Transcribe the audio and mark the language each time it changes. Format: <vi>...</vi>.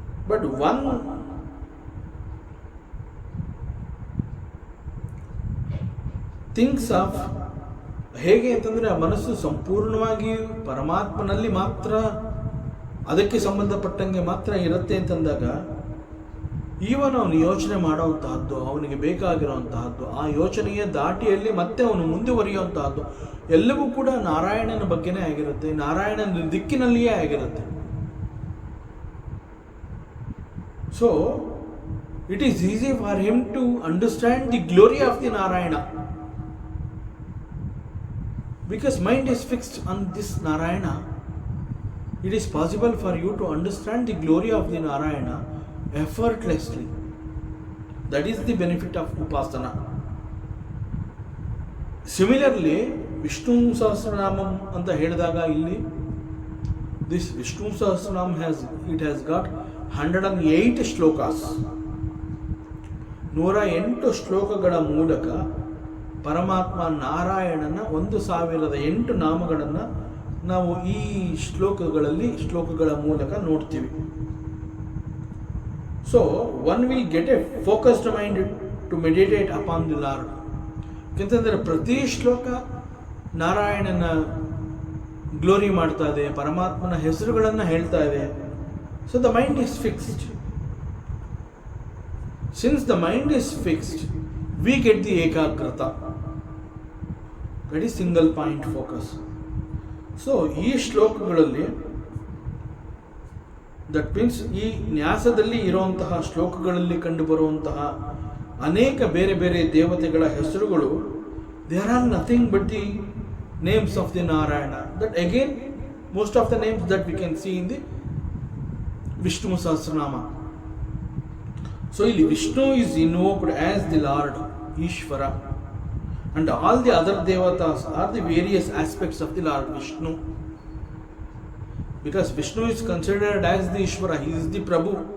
<en>But one thinks of,</en> <kn>ಹೇಗೆ ಅಂತಂದರೆ ಆ ಮನಸ್ಸು ಸಂಪೂರ್ಣವಾಗಿ ಪರಮಾತ್ಮನಲ್ಲಿ ಮಾತ್ರ, ಅದಕ್ಕೆ ಸಂಬಂಧಪಟ್ಟಂಗೆ ಮಾತ್ರ ಇರುತ್ತೆ ಅಂತಂದಾಗ, ಈವನ್ ಅವನು ಯೋಚನೆ ಮಾಡೋವಂತಹದ್ದು, ಅವನಿಗೆ ಬೇಕಾಗಿರುವಂತಹದ್ದು, ಆ ಯೋಚನೆಯ ದಾಟಿಯಲ್ಲಿ ಮತ್ತೆ ಅವನು ಮುಂದುವರಿಯುವಂತಹದ್ದು ಎಲ್ಲವೂ ಕೂಡ ನಾರಾಯಣನ ಬಗ್ಗೆನೇ ಆಗಿರುತ್ತೆ, ನಾರಾಯಣನ ದಿಕ್ಕಿನಲ್ಲಿಯೇ ಆಗಿರುತ್ತೆ.</kn> <en>So it is easy for him to understand the glory of the Narayana. Because mind is fixed on this Narayana, it is possible for you to understand the glory of the Narayana effortlessly. That is the benefit of Upasana. Similarly, Vishnu Sahasranamam</en> <kn>anta ಹೇಳಿದಾಗ ಇಲ್ಲಿ,</kn> <en>this Vishnu Sahasranam has got 108 shlokas.</en> <kn>108 ಶ್ಲೋಕಗಳ ಮೂಲಕ ಪರಮಾತ್ಮ ನಾರಾಯಣನ 1008 ನಾಮಗಳನ್ನು ನಾವು ಈ ಶ್ಲೋಕಗಳ ಮೂಲಕ ನೋಡ್ತೀವಿ.</kn> <en>So one will get a focused mind to meditate upon the Lord.</en> <kn>ಯಾಕೆಂತಂದರೆ ಪ್ರತಿ ಶ್ಲೋಕ ನಾರಾಯಣನ ಗ್ಲೋರಿ ಮಾಡ್ತಾ ಇದೆ, ಪರಮಾತ್ಮನ ಹೆಸರುಗಳನ್ನು ಹೇಳ್ತಾ ಇದೆ.</kn> <en>So the mind is fixed. Since the mind is fixed, we get the ekagrata, that is single point focus.</en> <kn>So ಈ ಶ್ಲೋಕಗಳಲ್ಲಿ,</kn> <en>that means</en> <kn>ಈ ನ್ಯಾಸದಲ್ಲಿ ಇರುವಂತಹ ಶ್ಲೋಕಗಳಲ್ಲಿ ಕಂಡುಬರುವಂತಹ ಅನೇಕ ಬೇರೆ ಬೇರೆ ದೇವತೆಗಳ ಹೆಸರುಗಳು,</kn> <en>There are nothing but the names of the Narayana. That again most of the names that we can see in the Vishnu Sahasranama. So ಇಲ್ಲಿ Vishnu is invoked as the Lord Ishvara, and all the other devatas are the various aspects of the Lord Vishnu, because Vishnu is considered as the Ishvara, he is the Prabhu.</en>